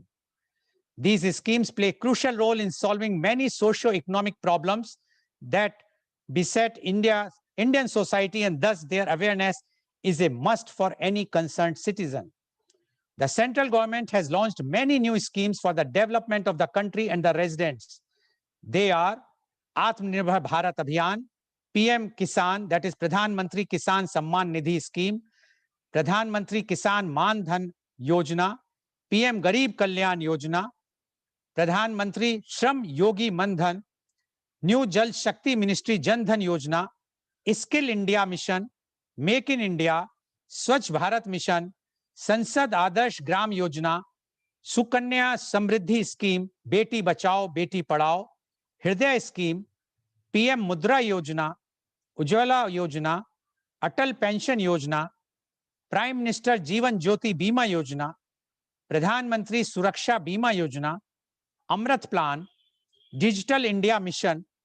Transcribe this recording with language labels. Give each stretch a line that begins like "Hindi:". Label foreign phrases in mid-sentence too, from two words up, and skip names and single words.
English: These schemes play a crucial role in solving many socio-economic problems that beset Indian society, and thus their awareness is a must for any concerned citizen. The central government has launched many new schemes for the development of the country and the residents. They are Atmanirbhar Bharat Abhiyan, PM Kisan, that is Pradhan Mantri Kisan Samman Nidhi Scheme, Pradhan Mantri Kisan Man Dhan Yojana, PM Garib Kalyan Yojana, Pradhan Mantri Shram Yogi Mandhan, New Jal Shakti Ministry Jan Dhan Yojana, Skill India Mission, Make in India, Swachh Bharat Mission, Sansad Adarsh Gram Yojana, Sukanya Samriddhi Scheme, Beti Bachao, Beti Padhao, Hriday Scheme, PM Mudra Yojana, Ujjwala Yojana, Atal Pension Yojana, Prime Minister Jeevan Jyoti Bima Yojana, Pradhan Mantri Suraksha Bima Yojana, Amrit Plan, Digital India Mission,